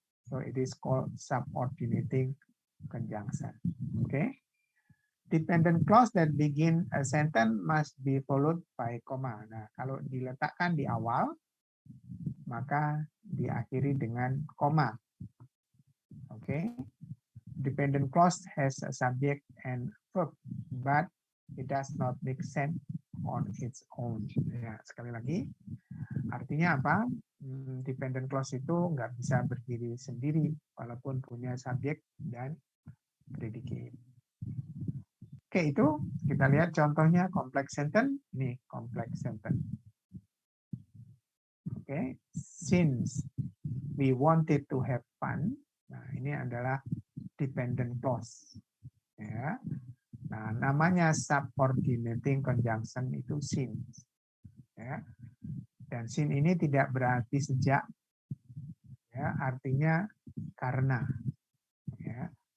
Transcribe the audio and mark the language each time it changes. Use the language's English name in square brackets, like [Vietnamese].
[English] So it is called subordinating conjunction. Okay. Dependent clause that begin a sentence must be followed by comma. [Indonesian] Nah, kalau diletakkan di awal, maka diakhiri dengan koma. [English] Oke. Okay. Dependent clause has a subject and verb, but it does not make sense on its own. [Indonesian] Ya, sekali lagi, artinya apa? Dependent clause itu nggak bisa berdiri sendiri, walaupun punya subjek dan predicate. Oke, itu kita lihat contohnya complex sentence. Ini complex sentence. [English] Oke, since we wanted to have fun. [Indonesian] Nah, ini adalah dependent clause. Ya. Nah, namanya subordinating conjunction itu since. Ya. Dan since ini tidak berarti sejak. Ya, artinya karena. Ya.